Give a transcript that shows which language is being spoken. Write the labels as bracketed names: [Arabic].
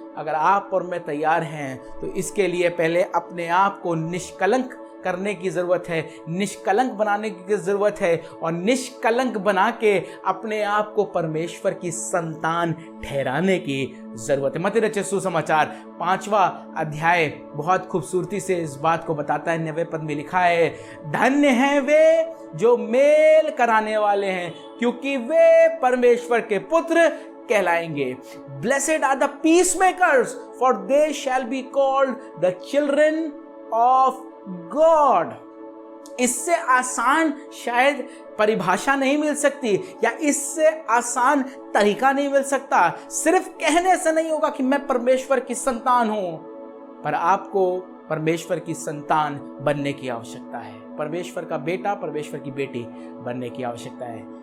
[Hindi] अगर आप और मैं तैयार हैं तो इसके लिए पहले अपने आप को निष्कलंक करने की ज़रूरत है, निष्कलंक बनाने की ज़रूरत है और निष्कलंक बना के अपने आप को परमेश्वर की संतान ठहराने की ज़रूरत है। मत्ती रचित सुसमाचार 5वां अध्याय बहुत खूबसूरती से इस बात को बताता है। 9वें पद में लिखा है, धन्य हैं वे जो मेल कराने वाले हैं, क्योंकि वे परमेश्वर के पुत्र कहलाएंगे। [English] Blessed are the peacemakers, for they shall be called the children of God। [Hindi] इससे आसान शायद परिभाषा नहीं मिल सकती या इससे आसान तरीका नहीं मिल सकता। सिर्फ कहने से नहीं होगा कि मैं परमेश्वर की संतान हूं, पर आपको परमेश्वर की संतान बनने की आवश्यकता है, परमेश्वर का बेटा, परमेश्वर की बेटी बनने की आवश्यकता है।